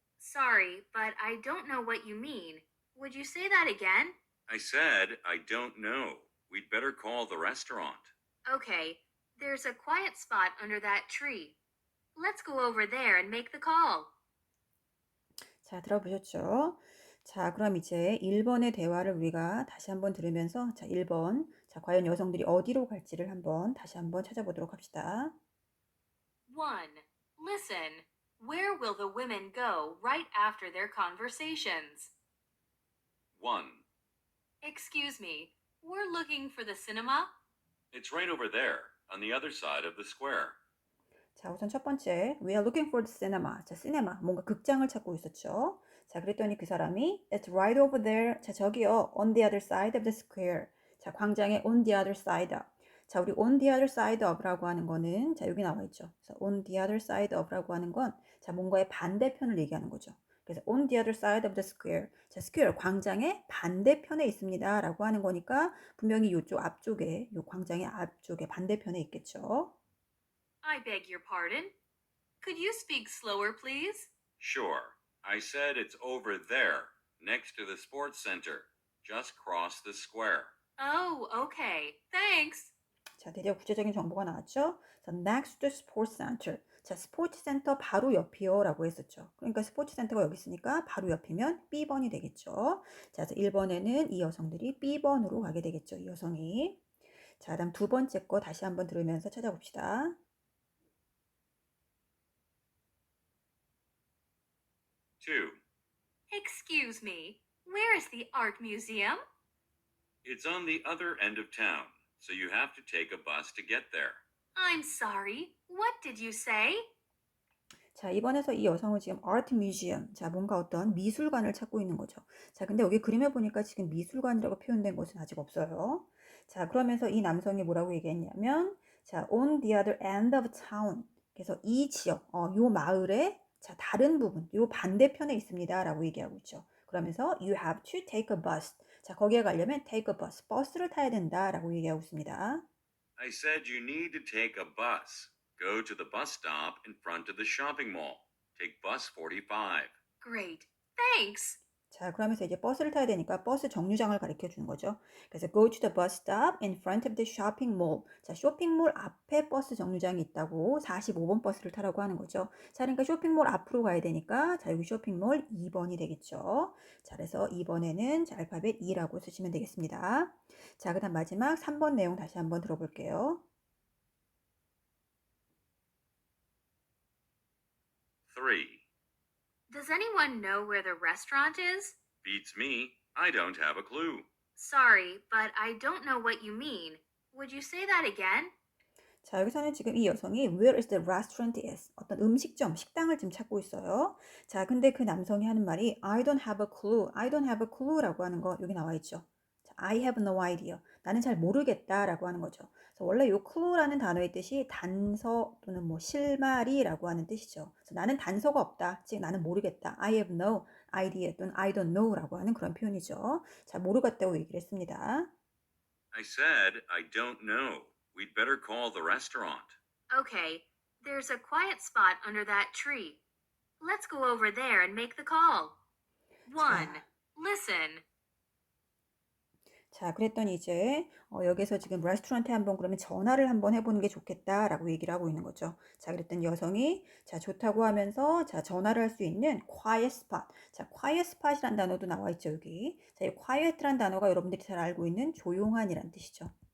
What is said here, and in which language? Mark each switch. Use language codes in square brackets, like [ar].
[en] Sorry, but I don't know what you mean. Would you say that again? I said, I don't know. We'd better call the restaurant. Okay, there's a quiet spot under that tree. Let's go over there and make the call. [ko] 자, 들어보셨죠? 자, 그럼 이제 1번의 대화를 우리가 다시 한번 들으면서 자, 1번. 자, 과연 여성들이 어디로 갈지를 한번 다시 한번 찾아보도록 합시다. [en] 1. Listen. Where will the women go right after their conversations? 1. Excuse me, we're looking for the cinema? It's right over there, on the other side of the square. [ko] 자, 우선 첫 번째, [en] we are looking for the cinema. [ko] 자, 시네마, 뭔가 극장을 찾고 있었죠. 자, 그랬더니 그 사람이 [en] it's right over there. [ko] 자, 저기요, [en] on the other side of the square. [ko] 자, 광장의 [en] on the other side of. [ko] 자, 우리 on the other side of라고 하는 거는 자, 여기 나와 있죠. 그래서 on the other side of라고 하는 건 자, 뭔가의 반대편을 얘기하는 거죠. [en] 그래서 on the other side of the square. [ko] 자, square 광장의 반대편에 있습니다라고 하는 거니까 분명히 이쪽 앞쪽에, 요 광장의 앞쪽에 반대편에 있겠죠. [en] I beg your pardon. Could you speak slower, please? Sure. I said it's over there, next to the sports center. Just cross the square. Oh, okay. Thanks. [ko] 자, 드디어 구체적인 정보가 나왔죠? [en] 자, next to sports center. [ko] 자, 스포츠 센터 바로 옆이요 라고 했었죠. 그러니까 스포츠 센터가 여기 있으니까 바로 옆이면 B번이 되겠죠. 자, 그래서 1번에는 이 여성들이 B번으로 가게 되겠죠. 이 여성이. 자, 다음 두 번째 거 다시 한번 들으면서 찾아봅시다. [en] 2. Excuse me. Where is the art museum? It's on the other end of town, so you have to take a bus to get there. I'm sorry. What did you say? [ko] 자, 이번에서 이 여성은 지금 art museum, 자, 뭔가 어떤 미술관을 찾고 있는 거죠. 자, 근데 여기 그림을 보니까 지금 미술관이라고 표현된 것은 아직 없어요. 자, 그러면서 이 남성이 뭐라고 얘기했냐면, 자, [en] on the other end of town. [ko] 그래서 이 지역, 요 마을의 자, 다른 부분, 요 반대편에 있습니다. 라고 얘기하고 있죠. [en] 그러면서 you have to take a bus. [ko] 자, 거기에 가려면 take a bus, 버스를 타야 된다. 라고 얘기하고 있습니다. [en] I said you need to take a bus. Go to the bus stop in front of the shopping mall. Take bus 45. Great. Thanks. [ko] 자, 그러면서 이제 버스를 타야 되니까 버스 정류장을 가르쳐 주는 거죠. [en] 그래서 go to the bus stop in front of the shopping mall. [ko] 자, 쇼핑몰 앞에 버스 정류장이 있다고 45번 버스를 타라고 하는 거죠. 자, 그러니까 쇼핑몰 앞으로 가야 되니까 자, 여기 쇼핑몰 2번이 되겠죠. 자, 그래서 2번에는 자, 알파벳 E라고 쓰시면 되겠습니다. 자, 그다음 마지막 3번 내용 다시 한번 들어볼게요. [en] 3. Does anyone know where the restaurant is? Beats me. I don't have a clue. Sorry, but I don't know what you mean. Would you say that again? [ko] 자, 여기서는 지금 이 여성이 [en] where is the restaurant is [ko] 어떤 음식점, 식당을 지금 찾고 있어요. 자, 근데 그 남성이 하는 말이 [en] I don't have a clue, [ko] I don't have a clue라고 하는 거 여기 나와 있죠. [en] 자, I have no idea. [ko] 나는 잘 모르겠다라고 하는 거죠. 그래서 원래 이 clue라는 단어의 뜻이 단서 또는 뭐 실마리라고 하는 뜻이죠. 그래서 나는 단서가 없다. 즉 나는 모르겠다. [en] I have no idea 또는 I don't know [ko] 라고 하는 그런 표현이죠. 자, 모르겠다고 얘기를 했습니다. [en] I said I don't know. We'd better call the restaurant. Okay, there's a quiet spot under that tree. Let's go over there and make the call. 1. Listen. [ko] 자, 그랬더니 이제 여기서 지금 레스토랑에 한번 그러면 전화를 한번 해보는 게 좋겠다라고 얘기를 하고 있는 거죠. 자, 그랬더니 여성이 자, 좋다고 하면서 자, 전화를 할 수 있는 quiet spot. 자, quiet spot이란 단어도 나와 있죠, 여기. 자, 이 quiet란 단어가 여러분들이 잘 알고 있는 조용한이란 뜻이죠.